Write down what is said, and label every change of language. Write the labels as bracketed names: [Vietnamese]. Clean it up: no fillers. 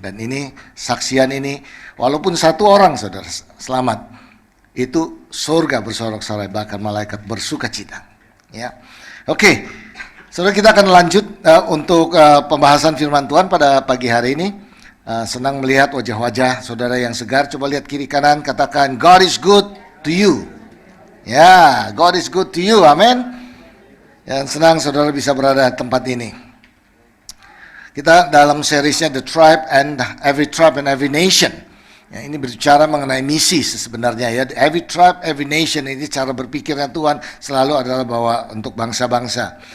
[Indonesian] Dan ini, saksian ini, walaupun satu orang saudara selamat, itu surga bersorak-sorai, bahkan malaikat bersuka cita. Ya, oke, saudara, kita akan lanjut untuk pembahasan firman Tuhan pada pagi hari ini. Senang melihat wajah-wajah saudara yang segar. Coba lihat kiri kanan, katakan [English] God is good to you. Ya, God is good to you, amin. [Indonesian] Yang senang saudara bisa berada di tempat ini. Kita dalam seriesnya The Tribe and Every Nation. Ya, ini berbicara mengenai misi sebenarnya ya. [English] Every tribe, every nation, [Indonesian] ini cara berpikirnya Tuhan selalu adalah bahwa untuk bangsa-bangsa.